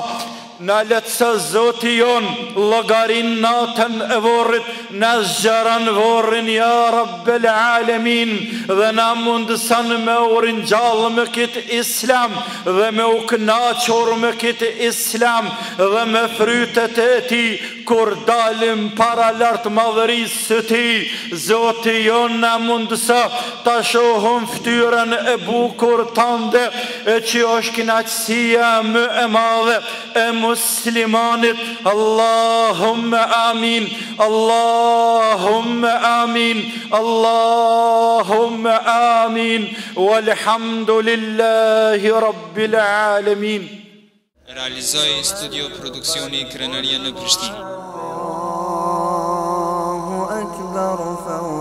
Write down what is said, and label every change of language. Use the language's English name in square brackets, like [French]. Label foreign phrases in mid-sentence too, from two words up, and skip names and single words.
[Albanian] Na letësa Zoti jon llogarin natën e vorrit, na zgjaran vorrin [Arabic] يا رب العالمين, [Albanian] dhe na mundësan me u ringjallë me këtë Islam dhe me u kënaqur me këtë Islam dhe me frytet e tij kur dalim para lart madhërisë së tij. Zoti jon na mundësa ta shohim ftyrën e bukur tande, e që është kënaqësia më e madhe e muslimanit. [Arabic] اللهم آمين، اللهم آمين، اللهم آمين، والحمد لله رب العالمين. [Albanian] Realizoi studio produksioni Krenaria në Prishtinë. [Arabic] الله أكبر.